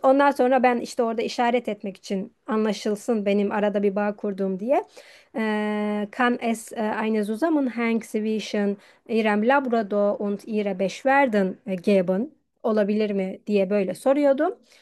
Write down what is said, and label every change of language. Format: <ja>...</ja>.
<tr>Ondan sonra ben işte orada işaret etmek için anlaşılsın benim arada bir bağ kurduğum diye.</tr> <de>Kann es eine Zusammenhang zwischen Ihrem Labrador und Ihrer Beschwerden geben?</de> <tr>Olabilir mi diye böyle soruyordum.</tr>